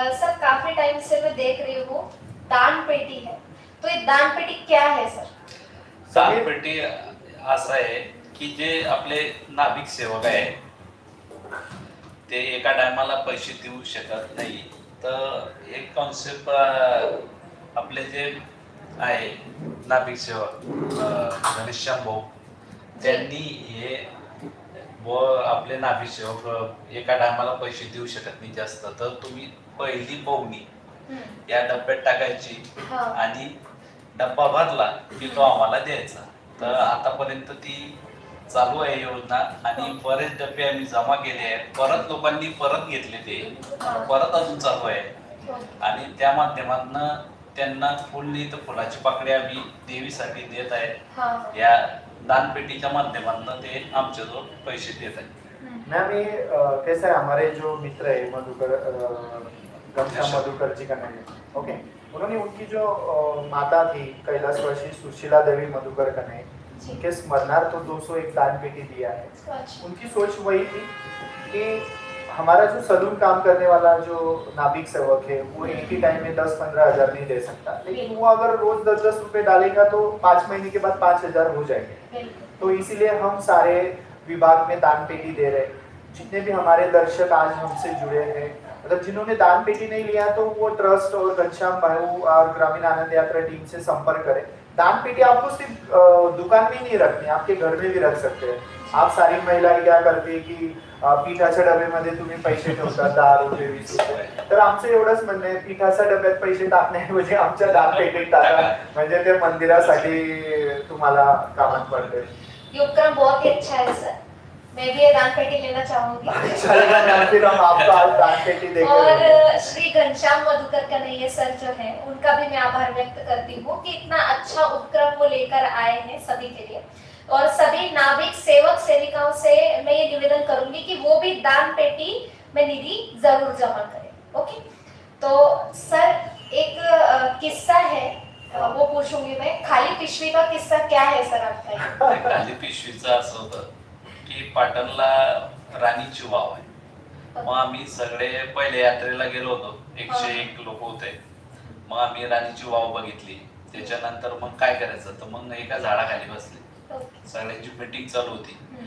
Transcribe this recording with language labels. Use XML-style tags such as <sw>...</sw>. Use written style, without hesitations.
<hi>Sir काफी time से मैं देख रही हूँ दान पेटी है, तो ये दान पेटी क्या है सर?</hi> <mr>दानपेटी असं आहे की जे आपले नाभिक सेवक आहे ते एका टायमाला पैसे देऊ शकत नाही. तर एक कॉन्सेप्ट आपले जे आहे नाभिक सेवक घनश्याम भाऊ त्यांनी हे व आपले नाभिक सेवक एका टायमाला पैसे देऊ शकत नाही जास्त, तर तुम्ही पहिली बवणी या डब्यात टाकायची आणि डब्बा भरला की तो आम्हाला द्यायचा. तर आतापर्यंत ती चालू आहे योजना आणि बरेच डबे आम्ही जमा केले आहेत. परत लोकांनी परत घेतले ते, परत अजून चालू आहे आणि त्या माध्यमातून त्यांना फुल नाही तर फुलाची पाकळी आम्ही देवीसाठी देत आहे. या दानपेटीच्या माध्यमातून ते आमच्याजवळ पैसे देत आहेत.</mr> <hi>मैम ये कैसा है, हमारे जो मित्र है मधुकर, घनश्याम मधुकर जी का नाम है. ओके. उन्होंने उनकी जो माता थी कैलाशवासी सुशीला देवी मधुकर का नाम, उनके स्मरणार्थ तो 201 दान पेटी दिया है. उनकी सोच वही थी कि हमारा जो सलून काम करने वाला जो नाभिक सेवक है वो एक ही टाइम में 10-15 हजार नहीं दे सकता, लेकिन वो अगर रोज 10-10 रुपए डालेगा तो 5 महीने के बाद 5,000 हो जाएंगे. तो इसीलिए हम सारे विभाग में दान पेटी दे रहे. जितने भी हमारे दर्शक आज हमसे जुड़े हैं, मतलब जिन्होंने दान पेटी नहीं लिया तो वो ट्रस्ट और घनश्याम भाऊ और ग्रामीण आनंद यात्रा टीम से संपर्क करें. दान पेटी आपको सिर्फ दुकान में नहीं रखनी, आपके घर में भी रख सकते हैं. आप सारी महिलाएं क्या करते की</hi> <mr>पिठाच्या डब्यामध्ये तुम्ही पैसे ठेवता 10 रुपये 20 रुपये. तर आमचं एवढंच म्हणणं आहे, पिठाच्या डब्यात पैसे टाकण्याऐवजी आमच्या दान पेटीत टाका, म्हणजे ते मंदिरासाठी तुम्हाला कामात पडते.</mr> <hi>ये उपक्रम बहुत ही अच्छा है सर, मैं भी ये दान पेटी लेना चाहूंगी. चलेगा मैम, फिर हम आपको आज दान पेटी देंगे. और श्री घनश्याम मधुकर कन्हैया सर जो है उनका भी मैं आभार व्यक्त करती हूँ कि इतना अच्छा उपक्रम वो लेकर आए हैं सभी के लिए. और सभी नाभिक सेवक सेविकाओं से मैं ये निवेदन करूंगी कि वो भी दान पेटी में निधि जरूर जमा करें. ओके. तो सर एक किस्सा है, वो पूछूंगी मैं। खाली पिशवी का किस्सा क्या है सर आपका?</hi> <mr>खाली पिशवीचं असं होतं की पाटणला राणीची वाव आहे. मग आम्ही सगळे पहिले यात्रेला गेलो होतो, 101 लोक होते. मग आम्ही राणीची वाव बघितली. त्याच्यानंतर मग काय करायचं, तर मग एका झाडाखाली बसले, सगळ्यांची मीटिंग चालू होती.</mr>